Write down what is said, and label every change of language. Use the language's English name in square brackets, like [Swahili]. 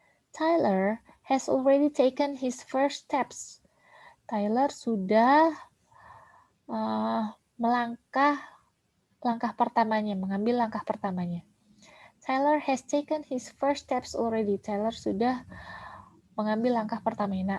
[English] Tyler has already taken his first steps. [Indonesian] Tyler sudah mengambil langkah pertamanya. [English] Tyler has taken his first steps already. [Indonesian] Tyler sudah mengambil langkah pertamanya.